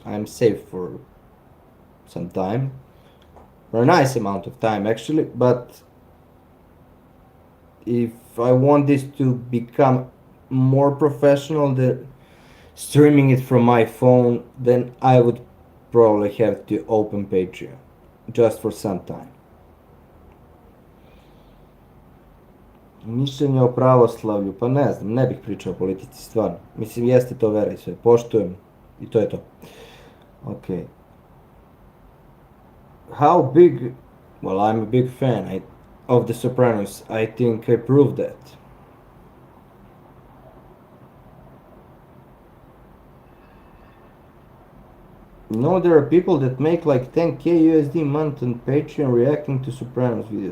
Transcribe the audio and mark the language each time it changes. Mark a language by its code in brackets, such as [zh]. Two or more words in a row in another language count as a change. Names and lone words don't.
[en] I'm safe for some time, for a nice amount of time actually, but if I want this to become more professional than streaming it from my phone, then I would probably have to open Patreon just for some time. [sr] Mišljenje o pravoslavlju, pa ne znam, ne bih pričao o politici, stvarno. Mislim, jeste to vera i sve, poštujem i to je to. [en] Okay. How big? Well, I'm a big fan of The Sopranos. I think I proved that. No, there are people that make like 10k USD month on Patreon reacting to Sopranos videos.